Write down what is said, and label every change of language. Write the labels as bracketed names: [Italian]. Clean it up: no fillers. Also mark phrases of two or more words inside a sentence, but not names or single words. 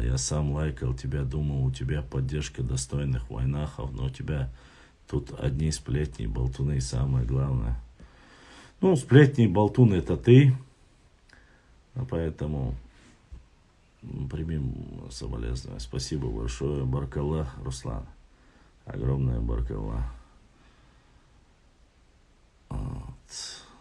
[Russian] Я сам лайкал тебя, думал, у тебя поддержка достойных войнахов, но у тебя тут одни сплетни, болтуны и самое главное. Ну, сплетни и болтуны это ты, поэтому примем соболезнования. Спасибо большое. Баркалла, Руслан. Огромное баркалла. Вот.